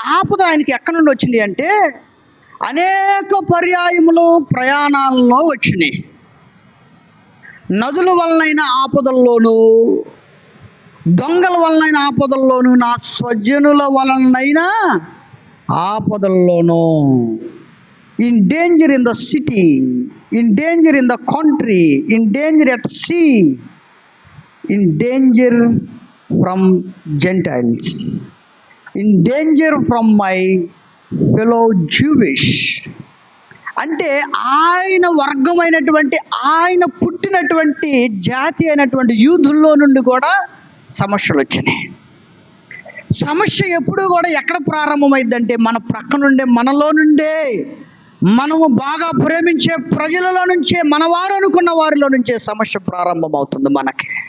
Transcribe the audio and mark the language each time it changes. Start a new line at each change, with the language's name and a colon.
Telugu: ఆపద ఆయనకి ఎక్కడి నుండి వచ్చింది అంటే అనేక పర్యాయములు ప్రయాణాలలో వచ్చినాయి. నదుల వలనైన ఆపదల్లోనూ, దొంగల వలనైన ఆపదల్లోనూ, నా స్వజనుల వలనైనా ఆపదల్లోనూ.
English: In danger in the city, in danger in the country, in danger at sea, in danger from Gentiles, in danger from my fellow Jewish.
Telugu: అంటే ఆయన వర్గమైనటువంటి, ఆయన పుట్టినటువంటి జాతి అయినటువంటి యూదుల్లో నుండి కూడా సమస్యలు వచ్చినాయి. సమస్య ఎప్పుడు కూడా ఎక్కడ ప్రారంభమైందంటే మన ప్రక్క నుండే, మనలో నుండే, మనము బాగా ప్రేమించే ప్రజలలో నుంచే, మనవారు అనుకున్న వారిలో నుంచే సమస్య ప్రారంభమవుతుంది మనకి.